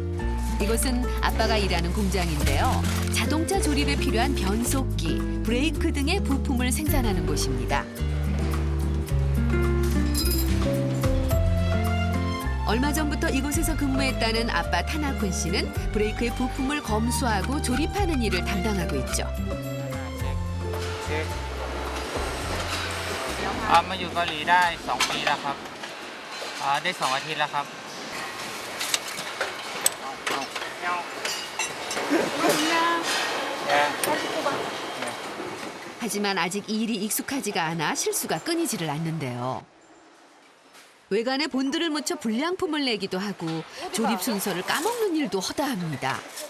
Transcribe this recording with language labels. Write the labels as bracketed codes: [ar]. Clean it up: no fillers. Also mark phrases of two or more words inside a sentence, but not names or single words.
[ko] 이곳은 아빠가 일하는 공장인데요. 자동차 조립에 필요한 변속기, 브레이크 등의 부품을 생산하는 곳입니다. 얼마 전부터 이곳에서 근무했다는 아빠 타나쿤 씨는 브레이크의 부품을 검수하고 조립하는 일을 담당하고 있죠. [th] มาอยู่เกาหลีได้2 ปีแล้วครับได้2 อาทิตย์แล้วครับ [ko] 하지만 아직 일이 익숙하지가 않아 실수가 끊이지를 않는데요. 외관에 본드를 묻혀 불량품을 내기도 하고 조립 순서를 까먹는 일도 허다합니다.